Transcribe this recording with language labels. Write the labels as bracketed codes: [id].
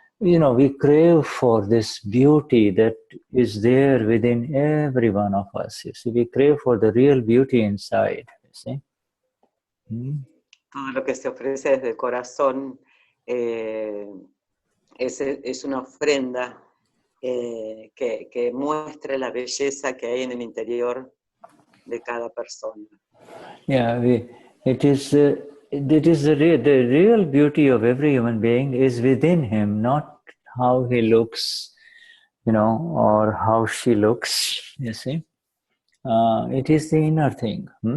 [en] we crave for this beauty that is there within every one of us. You see, we crave for the real beauty inside. You see. [es] Todo lo que se ofrece desde el corazón es una ofrenda que muestra la belleza que hay en el interior de cada persona. [en] Yeah, it is the real beauty of every human being is within him, not how he looks, or how she looks. You see, it is the inner thing.